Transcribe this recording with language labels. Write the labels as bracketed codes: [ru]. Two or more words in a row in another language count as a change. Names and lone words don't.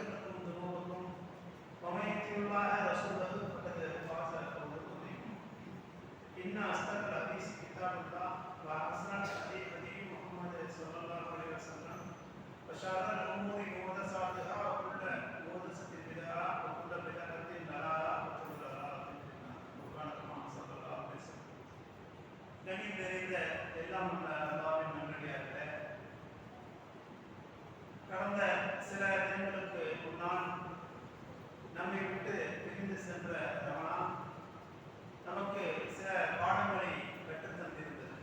[ar] لكم ذنوبكم ومن يطع الله ورسوله فقد فاز فوزا عظيما ان اصدق الحديث كتاب الله واحسن الهدي هدي محمد صلى الله عليه وسلم وشر الامور محدثاتها وكل محدثه بدعه وكل بدعه ضلاله وكل ضلاله في النار كما صلى الله عليه وسلم [ta] கனி நிறைந்த எல்லாம் அல்லாஹ்வின் நல்லடியார்களே, கடந்த சில தினங்களுக்கு முன்னால் நம்மை விட்டு பிரிந்து சென்ற ரமலான் நமக்கு சில பாடங்களை கற்றுத் தந்திருந்தது.